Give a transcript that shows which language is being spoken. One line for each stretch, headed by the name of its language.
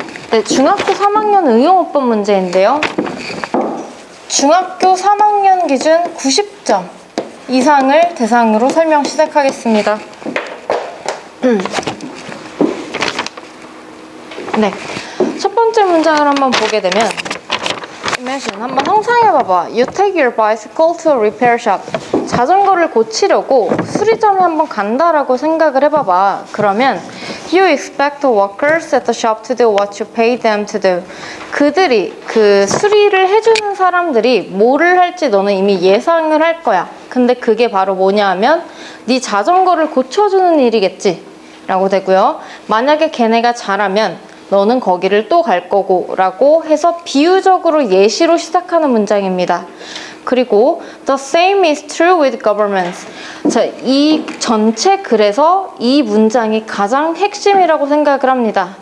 Korean: 네, 중학교 3학년 응용어법 문제인데요. 중학교 3학년 기준 90점 이상을 대상으로 설명 시작하겠습니다. 네, 첫 번째 문장을 한번 보게 되면 Imagine, 한번 상상해봐봐.
English: You take your bicycle to a repair shop.
Korean: 자전거를 고치려고 수리점에 한번 간다라고 생각을 해봐봐. 그러면
English: You expect the workers at the shop to do what you pay them to do.
Korean: 그들이, 그 수리를 해주는 사람들이 뭐를 할지 너는 이미 예상을 할 거야. 근데 그게 바로 뭐냐 하면 네 자전거를 고쳐주는 일이겠지 라고 되고요. 만약에 걔네가 잘하면 너는 거기를 또 갈 거고 라고 해서 비유적으로 예시로 시작하는 문장입니다. 그리고
English: The same is true with governments.
Korean: 자, 이 전체 글에서 이 문장이 가장 핵심이라고 생각을 합니다.